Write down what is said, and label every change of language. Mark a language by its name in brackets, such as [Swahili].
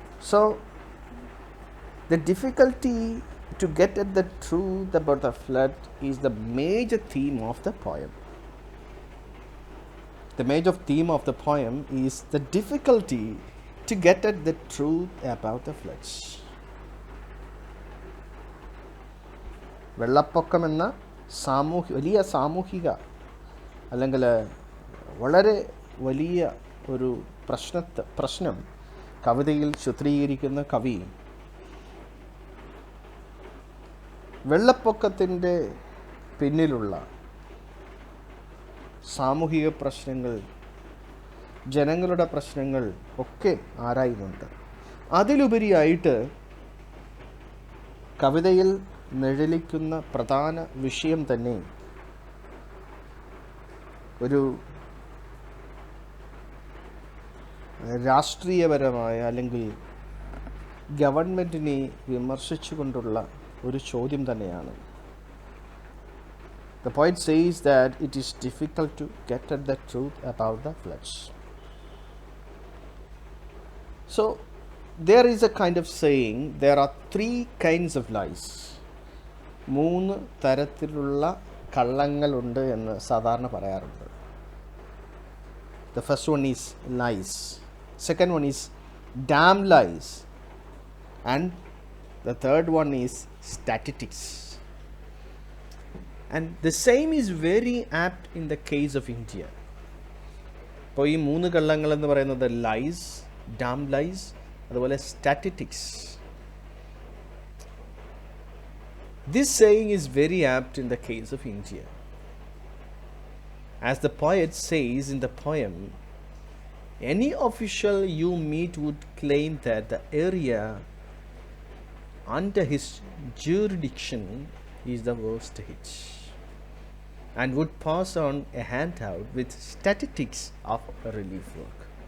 [English] So the difficulty to get at the truth about the flood is the major theme of the poem. The major theme of the poem is the difficulty to get at the truth about the floods. [Malayalam] വെള്ളപ്പൊക്കം എന്ന വലിയ സാമൂഹിക അല്ലെങ്കിൽ വളരെ വലിയ ഒരു പ്രശ്നം കവിതയിൽ ചിത്രീകരിക്കുന്ന കവി വെള്ളപ്പൊക്കത്തിൻ്റെ പിന്നിലുള്ള സാമൂഹിക പ്രശ്നങ്ങൾ, ജനങ്ങളുടെ പ്രശ്നങ്ങൾ ഒക്കെ ആരായുന്നുണ്ട്. അതിലുപരിയായിട്ട് കവിതയിൽ നിഴലിക്കുന്ന പ്രധാന വിഷയം തന്നെ ഒരു രാഷ്ട്രീയപരമായ അല്ലെങ്കിൽ ഗവൺമെൻറ്റിനെ വിമർശിച്ചുകൊണ്ടുള്ള ഒരു ചോദ്യം തന്നെയാണ്. [English] The poet says that it is difficult to get at the truth about the floods. So there is a kind of saying, there are 3 kinds of lies. [Malayalam] 3 തരത്തിലുള്ള കള്ളങ്ങളുണ്ട് എന്ന് സാധാരണ പറയാറുണ്ട്. [English] The first one is lies. Second one is damn lies. And the third one is statistics. And the same is very apt in the case of India. [Malayalam] അപ്പോൾ ഈ 3 കള്ളങ്ങൾ എന്ന് പറയുന്നത് lies, dam lies, അതുപോലെ statistics. [English] This saying is very apt in the case of India. As the poet says in the poem, any official you meet would claim that the area under his jurisdiction is the worst hit, and would pass on a handout with statistics of relief work.